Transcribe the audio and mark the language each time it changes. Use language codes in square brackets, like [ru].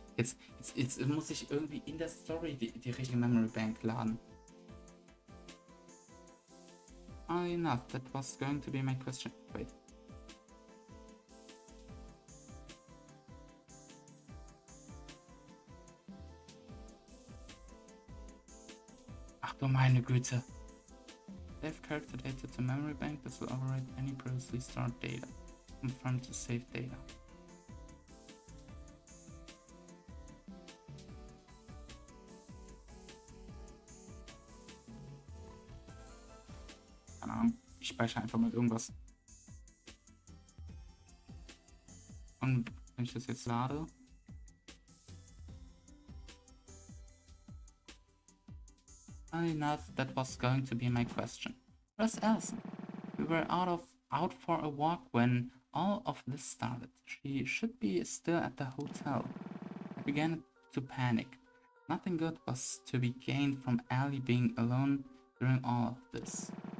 [de] Jetzt muss ich irgendwie in der Story die richtige Memory Bank laden. [en] Enough, that was going to be my question. Wait. [de] Ach du meine Güte. [en] Save character data to memory bank. This will override any previously stored data. Confirm to save data. [de] Keine Ahnung. Ich speichere einfach mal irgendwas. Und wenn ich das jetzt lade. [en] Enough, that was going to be my question. Where's Elson? We were out for a walk when all of this started. She should be still at the hotel. I began to panic. Nothing good was to be gained from Ellie being alone during all of this.